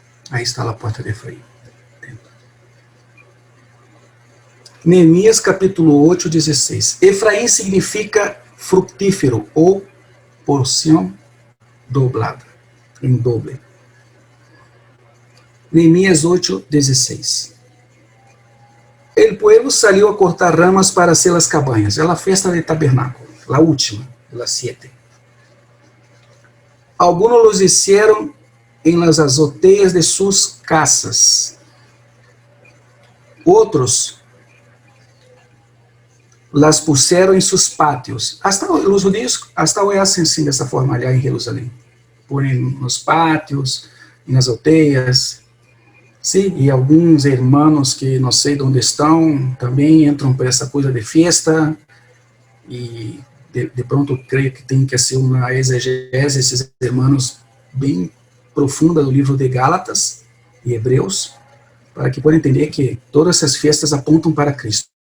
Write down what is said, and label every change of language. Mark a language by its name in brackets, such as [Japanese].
[Portuguese] Aí está a porta de Efraim. Neemias capítulo 8, 16. Efraim significa frutífero ou porção dobrada, em doble. Neemias 8:16. [Spanish] El pueblo salió a cortar ramas para hacer las cabañas. [Portuguese] É a festa del tabernáculo, a última, [Spanish] las 7. Algunos los hicieron en las azoteas de sus casas. [Portuguese] Outros las puseram em seus pátios. Hasta os judeus hasta hoje [Spanish] hacen [Portuguese] assim, dessa forma, allá em Jerusalém. Põem nos pátios, em azoteias. Sim, e alguns irmãos que não sei onde estão também entram por essa coisa de festa e de pronto creio que tem que ser uma exegese esses irmãos bem profunda do livro de Gálatas e Hebreus para que possam entender que todas essas festas apontam para Cristo.